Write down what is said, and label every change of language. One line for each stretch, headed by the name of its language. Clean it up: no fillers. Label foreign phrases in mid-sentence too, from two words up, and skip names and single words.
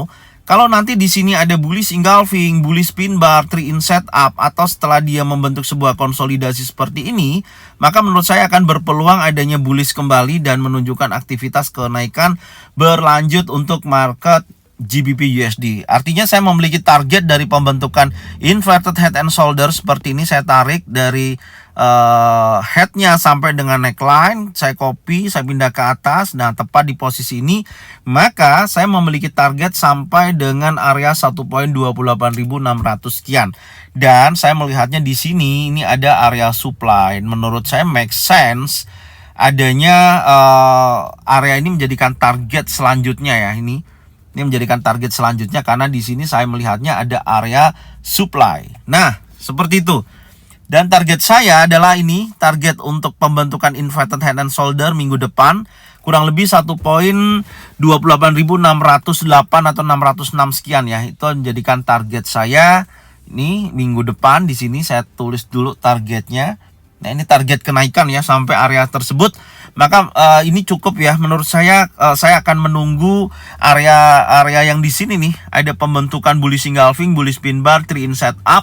Indonesian: Kalau nanti di sini ada
English: bullish engulfing, bullish pin bar, 3-in setup,
Indonesian: atau setelah dia membentuk sebuah konsolidasi seperti ini, maka menurut saya akan berpeluang adanya bullish kembali dan menunjukkan aktivitas kenaikan berlanjut untuk market GBP USD. Artinya saya memiliki target dari pembentukan
English: inverted head and shoulder
Indonesian: seperti ini. Saya tarik dari headnya sampai dengan neckline, saya copy, saya pindah ke atas. Nah, tepat di posisi ini, maka saya memiliki target sampai dengan area 1.28600 sekian. Dan saya melihatnya di sini ini ada area supply. Menurut saya
English: make sense
Indonesian: adanya area ini menjadikan target selanjutnya ya. Ini menjadikan target selanjutnya karena di sini saya melihatnya ada area supply. Nah, seperti itu. Dan target saya adalah ini, target untuk pembentukan
English: inverted head and shoulder
Indonesian: minggu depan kurang lebih 1.28608 atau 606 sekian ya. Itu menjadikan target saya ini minggu depan. Di sini saya tulis dulu targetnya. Nah, ini target kenaikan ya sampai area tersebut. Maka ini cukup ya menurut saya akan menunggu area yang di sini nih, ada pembentukan
English: bullish engulfing, bullish pin bar, 3 in setup.